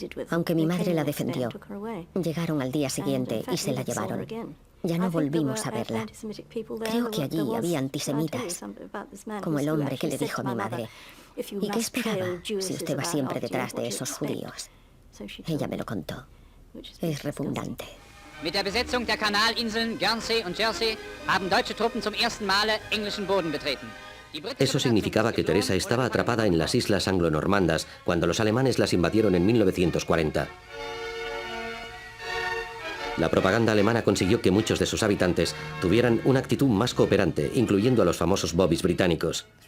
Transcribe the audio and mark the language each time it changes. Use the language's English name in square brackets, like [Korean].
[Spanish] Aunque mi madre la defendió, llegaron al día siguiente y se la llevaron. Ya no volvimos a verla. Creo que allí había antisemitas, como el hombre que le dijo a mi madre: ¿y qué esperaba si usted va siempre detrás de esos judíos? Ella me lo contó. Es repugnante. [German] Mit der Besetzung der Kanalinseln Guernsey und Jersey haben deutsche Truppen zum ersten Male englischen Boden betreten. [Spanish] Eso significaba que Teresa estaba atrapada en las islas anglo-normandas cuando los alemanes las invadieron en 1940. La propaganda alemana consiguió que muchos de sus habitantes tuvieran una actitud más cooperante, incluyendo a los famosos bobbies británicos.